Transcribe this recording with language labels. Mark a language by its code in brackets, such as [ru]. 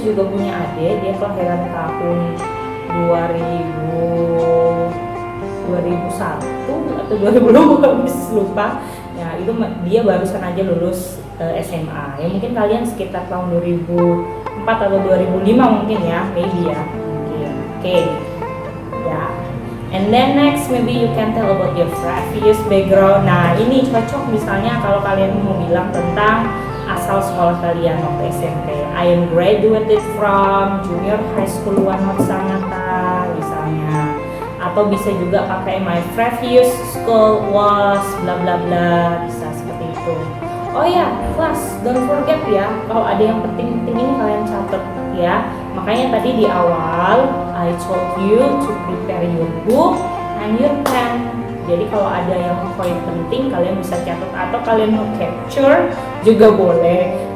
[id] juga punya adik, dia kelahiran tahun 2001 atau 2020 Mrs. lupa. Ya itu dia barusan aja lulus SMA. Ya mungkin kalian sekitar tahun 2004 atau 2005 mungkin ya, maybe ya mungkin. Oke. Ya. [en] And then next maybe you can tell about your previous background. [id] Nah ini cocok misalnya kalau kalian mau bilang tentang asal sekolah kalian waktu SMP. [en] I am graduated from junior high school 1 North Sangatta [id] misalnya. Atau bisa juga pakai [en] my previous school was bla bla [id] bla, bisa seperti itu. Oh ya, [en] class, don't forget [id] ya, kalau ada yang penting-penting ini kalian catat ya. Makanya tadi di awal [en] I told you to prepare your book and your pen. [id] Jadi kalau ada yang poin penting kalian bisa catat atau kalian mau capture juga boleh.